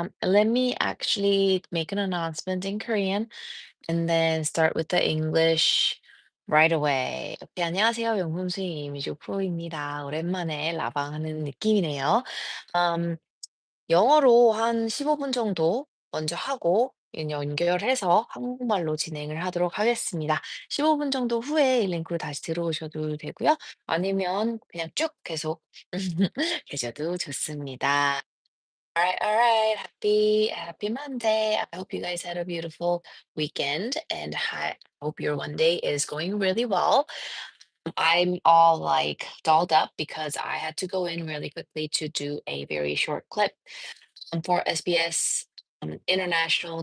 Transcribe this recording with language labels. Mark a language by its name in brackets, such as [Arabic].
[English] Let me actually make an announcement in Korean and then start with the English right away. [Korean] 오케이, 안녕하세요. 명품스윙 이미지 프로입니다. 오랜만에 라방하는 느낌이네요. 음, 영어로 한 15분 정도 먼저 하고 연결해서 한국말로 진행을 하도록 하겠습니다. 15분 정도 후에 이 링크로 다시 들어오셔도 되고요. 아니면 그냥 쭉 계속 계셔도 좋습니다. [English] All right. Happy Monday. I hope you guys had a beautiful weekend and I hope your one day is going really well. I'm all like dolled up because I had to go in really quickly to do a very short clip for SBS International.